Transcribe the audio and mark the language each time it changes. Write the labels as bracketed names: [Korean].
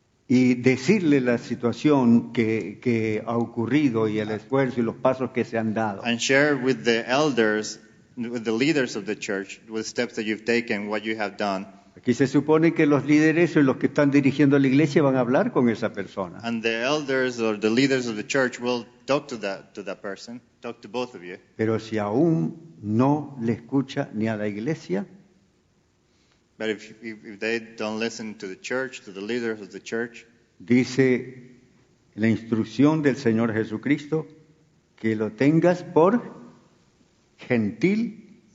[Spanish] Y decirle la situación que ha ocurrido y el esfuerzo y los pasos que se han dado. [English] And share with the elders, with the leaders of the church, with steps that you've taken, what you have done. [Spanish] Aquí se supone que los líderes o los que están dirigiendo la iglesia van a hablar con esa persona. [English] And the elders or the leaders of the church will talk to that person, talk to both of you. [Spanish] Pero si aún no le escucha ni a la iglesia, [English] But if they don't listen to the church, to the leaders of the church, [Spanish] dice la instrucción del Señor Jesucristo, que lo tengas por gentil